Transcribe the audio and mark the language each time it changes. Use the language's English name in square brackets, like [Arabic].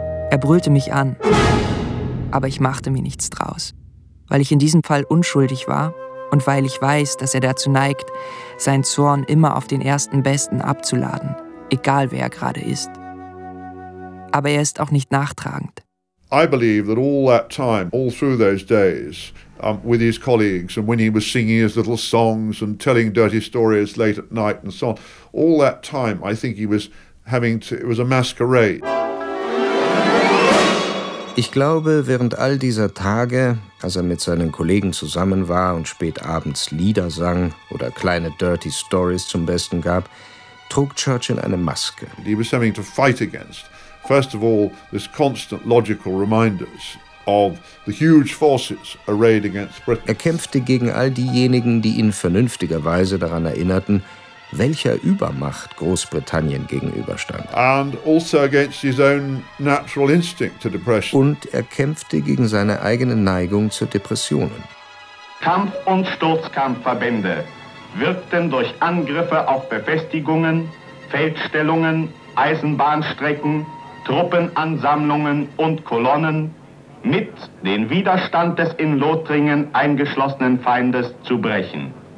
[German] Er brüllte mich an, aber ich machte mir nichts draus, weil ich in diesem Fall unschuldig war und weil ich weiß, dass er dazu neigt, seinen Zorn immer auf den ersten Besten abzuladen, egal wer er gerade ist. Aber er ist auch nicht nachtragend. [English] I believe that all that time, all through those days, with his colleagues and when he was singing his little songs and telling dirty stories late at night and so on, all that time, I think he was having to, it was a masquerade. [German] Ich glaube, während all dieser Tage, als er mit seinen Kollegen zusammen war und spät abends Lieder sang oder kleine [English] dirty stories [German] zum Besten gab, trug Churchill eine Maske. [English] He was having to fight against. First of all, this constant logical reminders of the huge forces arrayed against Britain. [German] Er kämpfte gegen all diejenigen, die ihn vernünftigerweise daran erinnerten, welcher Übermacht Großbritannien gegenüberstand. [English] And also against his own natural instinct to depression. [German] Und er kämpfte gegen seine eigene Neigung zu Depressionen. Kampf- und Sturzkampfverbände wirkten durch Angriffe auf Befestigungen, Feldstellungen, Eisenbahnstrecken, Truppenansammlungen und Kolonnen mit den Widerstand des in Lothringen eingeschlossenen Feindes zu brechen.